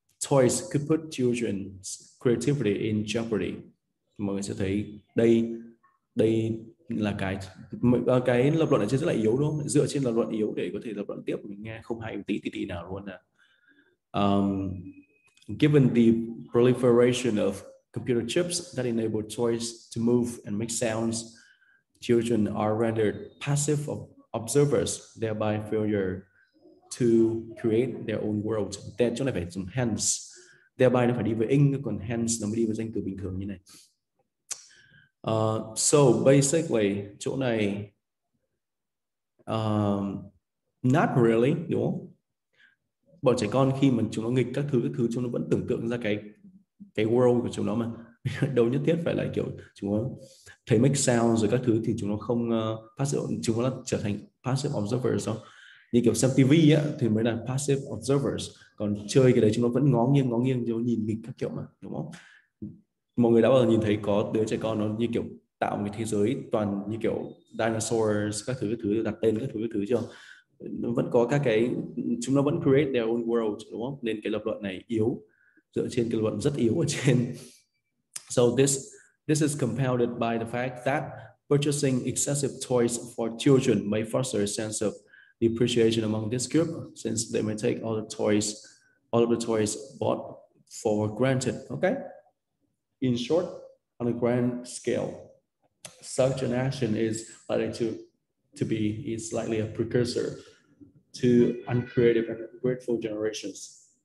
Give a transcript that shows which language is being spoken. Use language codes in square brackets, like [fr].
[en] Toys could put children's creativity in jeopardy. [vi] Mọi người sẽ thấy đây là cái lập luận ở trên rất là yếu đúng không? Dựa trên lập luận yếu để có thể lập luận tiếp, mình nghe không hay tí nào luôn nè. [en] Given the proliferation of computer chips that enable toys to move and make sounds, children are rendered passive observers, thereby failure to create their own world. [vi] Chỗ này phải dùng hence, thereby nó phải đi với in, còn hence nó mới đi với danh từ bình thường như này. [en] So basically [vi] chỗ này [en] not really, [vi] đúng không? Bọn trẻ con khi mà chúng nó nghịch các thứ chúng nó vẫn tưởng tượng ra cái world của chúng nó mà đâu nhất thiết phải là kiểu chúng nó thấy [en] make sound [vi] rồi các thứ thì chúng nó không passive, chúng nó trở thành passive observers đâu. Như kiểu xem TV á thì mới là passive observers, còn chơi cái đấy chúng nó vẫn ngó nghiêng chúng nó nhìn nghịch các kiểu mà, đúng không? Mọi người đã bao giờ nhìn thấy có đứa trẻ con nó như kiểu tạo một cái thế giới toàn như kiểu dinosaurs các thứ đặt tên các thứ chưa? Nó vẫn có các cái, chúng nó vẫn [en] create their own world, [vi] đúng không? Nên cái lập luận này yếu, dựa trên cái lập luận rất yếu ở trên. [en] So this is compounded by the fact that purchasing excessive toys for children may foster a sense of depreciation among this group, since they may take all of the toys bought for granted. Okay. In short, on a grand scale, such an action is likely to be slightly a precursor to uncreative and ungrateful generations.